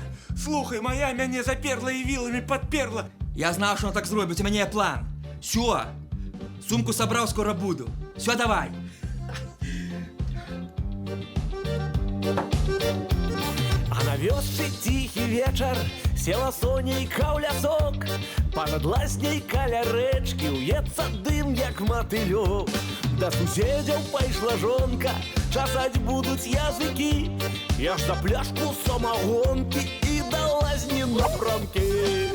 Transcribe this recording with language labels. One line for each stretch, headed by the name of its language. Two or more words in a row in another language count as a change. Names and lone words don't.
Ukrainian: Слухай, моя мяне заперла і вілами подперла. Я знав, що він так зробить, у мене є план. Все. Сумку собрав, скоро буду. Все, давай.
Belarusian: А на вёсцы тихий вечер, села сонейка ў лясок. Па-над лазняй каля рэчкі уецца дым, як матылёк. Да суседзяў пайшла жонка, часаць будуць языкі. Я ж за пляшку самагонкі і да лазні напрамкі.